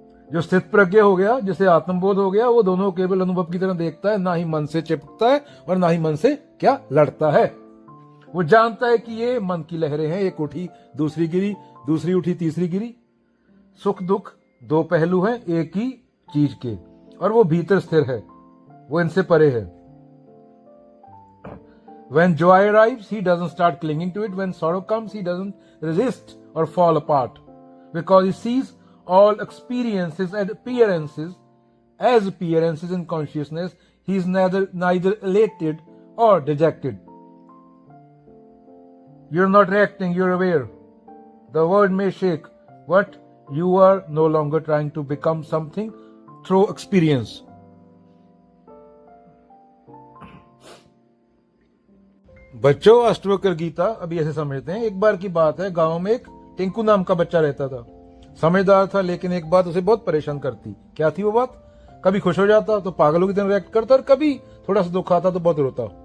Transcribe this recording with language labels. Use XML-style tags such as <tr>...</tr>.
<hi>जो स्थित प्रज्ञ हो गया, जिसे आत्मबोध हो गया, वो दोनों केवल अनुभव की तरह देखता है, ना ही मन से चिपकता है और ना ही मन से क्या लड़ता है। वो जानता है कि ये मन की लहरें हैं, एक उठी दूसरी गिरी, दूसरी उठी तीसरी गिरी। सुख दुख 2 पहलू हैं एक ही चीज के, और वो भीतर स्थिर है, वो इनसे परे है।</hi> <en>When joy arrives, he doesn't start clinging to it. When sorrow comes, he doesn't resist or fall apart, because he sees all experiences and appearances as appearances in consciousness. He is neither elated or dejected. You're not reacting, you're aware. The world may shake, but you are no longer trying to become something through experience.</en> <hi>बच्चों, अष्टवक्र गीता अभी ऐसे समझते हैं। एक बार की बात है, गांव में एक टिंकू नाम का बच्चा रहता था। समझदार था, लेकिन एक बात उसे बहुत परेशान करती। क्या थी वो बात? कभी खुश हो जाता तो पागलों की तरह रिएक्ट करता, और कभी थोड़ा सा दुख आता तो बहुत रोता।</hi>